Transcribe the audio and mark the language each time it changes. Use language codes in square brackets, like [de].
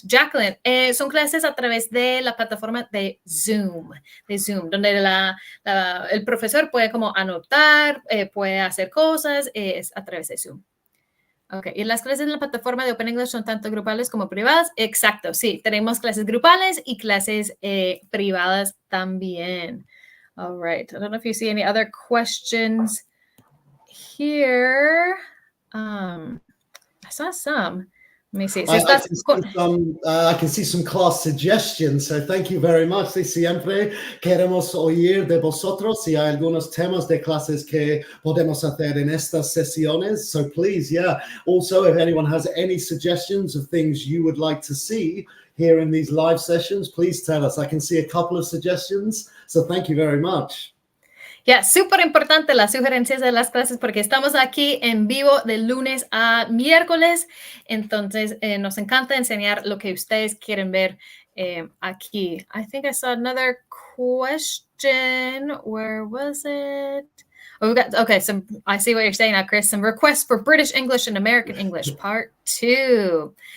[es] Jacqueline, son clases a través de la plataforma de Zoom, donde el profesor puede como anotar, puede hacer cosas, es a través de Zoom. Ok, y las clases en la plataforma de Open English son tanto grupales como privadas. Exacto, sí, tenemos clases grupales y clases privadas también. [en] All right, I don't know if you see any other questions here. I saw some. Let me see. I can see some class suggestions, so thank you very much. [es] Sí, siempre queremos oír de vosotros si hay algunos temas de clases que podemos hacer en estas sesiones. [en] So please, yeah. Also, if anyone has any suggestions of things you would like to see here in these live sessions, please tell us. I can see a couple of suggestions, so thank you very much. [es] Ya, súper importante las sugerencias de las clases porque estamos aquí en vivo de lunes a miércoles. Entonces, nos encanta enseñar lo que ustedes quieren ver aquí. [en] I think I saw another question. Where was it? Oh, we got, okay, I see what you're saying now, Chris. Some requests for British English and American English, part 2.